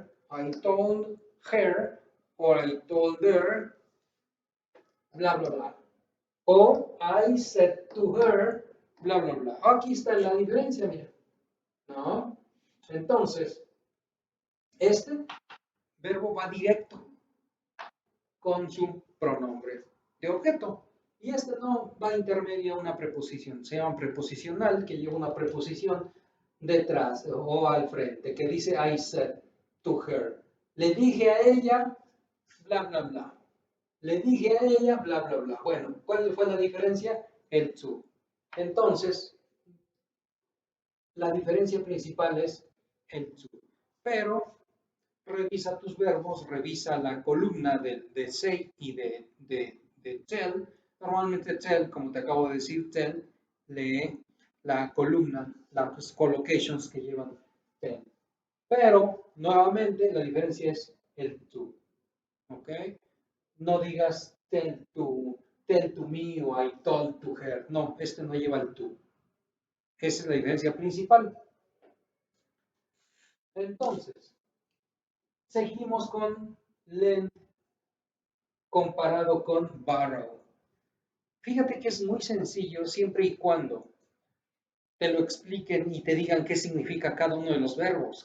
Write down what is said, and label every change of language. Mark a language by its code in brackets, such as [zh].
[en] I told her, or I told her, bla, bla, bla. O I said to her, bla, bla, bla. [es] Aquí está la diferencia, mira. ¿No? Entonces, este verbo va directo con su pronombre de objeto. Y este no va intermedio a una preposición. Se llama preposicional, que lleva una preposición detrás o al frente, que dice [en] I said to her. [es] Le dije a ella, bla, bla, bla. Le dije a ella, bla, bla, bla. Bueno, ¿cuál fue la diferencia? El to. Entonces, la diferencia principal es el to. Pero revisa tus verbos, revisa la columna de say y de tell. Normalmente tell, como te acabo de decir, tell, lee la columna, las collocations que llevan tell. Pero, nuevamente, la diferencia es el to. ¿Ok? No digas [en] tell to me [es] o [en] I told to her. [es] No, este no lleva el to. Esa es la diferencia principal. Entonces, seguimos con lend comparado con borrow. Fíjate que es muy sencillo siempre y cuando te lo expliquen y te digan qué significa cada uno de los verbos.